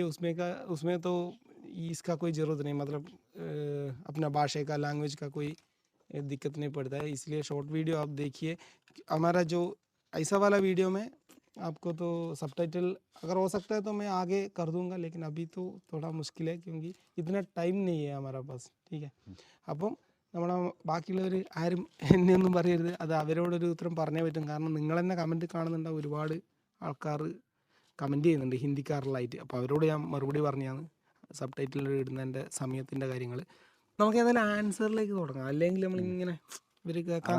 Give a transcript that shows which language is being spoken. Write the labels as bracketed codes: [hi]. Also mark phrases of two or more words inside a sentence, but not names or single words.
[hi] उसमें तो इसका कोई ज़रूरत नहीं, मतलब अपना भाषा का, लैंग्वेज का कोई दिक्कत नहीं पड़ता है. इसलिए [en] short video [hi] आप देखिए. हमारा जो ऐसा वाला वीडियो में आपको तो सब टाइटल अगर हो सकता है तो मैं आगे कर दूंगा, लेकिन अभी तो थोड़ा मुश्किल है क्योंकि इतना टाइम नहीं है हमारा पास. ठीक है. [ml] അപ്പം നമ്മളെ ബാക്കിയുള്ളവർ ആരും എന്നെ ഒന്നും പറയരുത്, അത് അവരോടൊരു ഉത്തരം പറഞ്ഞേ പറ്റും. കാരണം നിങ്ങൾ തന്നെ കമൻറ്റ് കാണുന്നുണ്ടാവും, ഒരുപാട് ആൾക്കാർ കമൻറ്റ് ചെയ്യുന്നുണ്ട് ഹിന്ദിക്കാരിലായിട്ട്. അപ്പോൾ അവരോട് ഞാൻ മറുപടി പറഞ്ഞാണ് സബ് ടൈറ്റിൽ ഇടുന്നതിൻ്റെ സമയത്തിൻ്റെ കാര്യങ്ങൾ. നമുക്ക് ഏതായാലും ആൻസറിലേക്ക് തുടങ്ങാം, അല്ലെങ്കിൽ നമ്മളിങ്ങനെ ഇവർ കേൾക്കാൻ